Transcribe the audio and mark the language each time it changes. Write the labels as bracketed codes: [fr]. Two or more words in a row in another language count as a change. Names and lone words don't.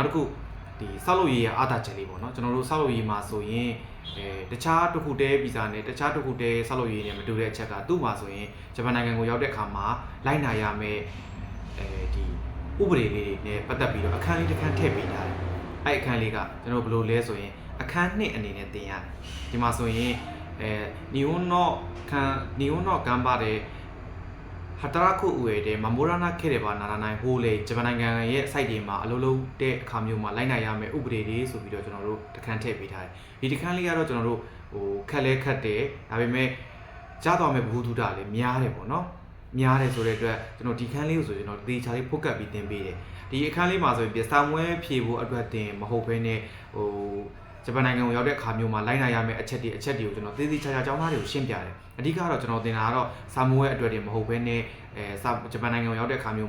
[my] တစ်ခုဒီဆောက်လုပ်ရေးရဲ့အားသာချက်လေးပေါ့နော်ကျွန်တော်တို့ဆောက်လုပ်ရေးမှာဆိုရင်တခြားတစ်ခုတည်းဗီဇာနဲ့တခြားတစ်ခုတည်းဆောက်လုပ်ရေးနဲ့မတူ တဲ့အချက်ကသူ့မှာဆိုရင်ဂျပန်နိုင်ငံကိုရောက်တဲ့အခါမှာလိုက်နာရမယ့်ဒီဥပဒေလေးတွေနဲ့ပတ်သက်ပြီးတော့အခန်းလေးတစ်ခန်းထည့်ပေးထားတယ်အဲ့အခန်းလေးကကျွန်တော်ဘယ်လိုလဲဆိုရင်အခန်း2အနေနဲ့သင်ရတယ်ဒီမှာဆိုရင် [ja] 日本の頑張れ働く上で守らなければならない法令 [my] ဂျပန်နိုင်ငံရဲ့ site တွေမှာအလုပ်လုပ်တဲ့အခါမျိုးမှာလိုက်နိုင်ရမယ့်ဥပဒေတွေဆိုပြီးတော့ကျွန်တော်တို့တခန်းထည့်ပေး ထားတယ်ဒီတခန်းလေးကတော့ကျွန်တော်တို့ခက်လဲခက်တယ်ဒါပေမဲ့ကြားတော်မဲ့ဘ ഹു တုဒလည်းများတယ်ပေါ့နော်များတယ်ဆိုတဲ့အတွက်ကျွန်တော်ဒီခန်းလေးကိုဆိုကျွန်တော်သေချာလေးဖုတ်ကပ်ပြီးသင်ပေးတယ်ဒီအခန်းလေးမှာဆိုရင်စာမွဲဖြေဖို့အတွက်တင်မဟုတ်ဘဲနဲ့ဂျပန်နိုင်ငံကိုရောက်တဲ့အခါမျိုးမှာလိုက်နိုင်ရမယ့်အချက်တွေကိုကျွန်တော်သေသေးချာချာကျောင်းသားတွေကိုရှင်းပြတယ်အဓိကတော့ကျွန်တော်သင်တာကတော့စာမွဲအတွက်တင်မဟုတ်ဘဲနဲ့ဂျပန်နိုင်ငံကိုရောက်တဲ့အခါမျိုး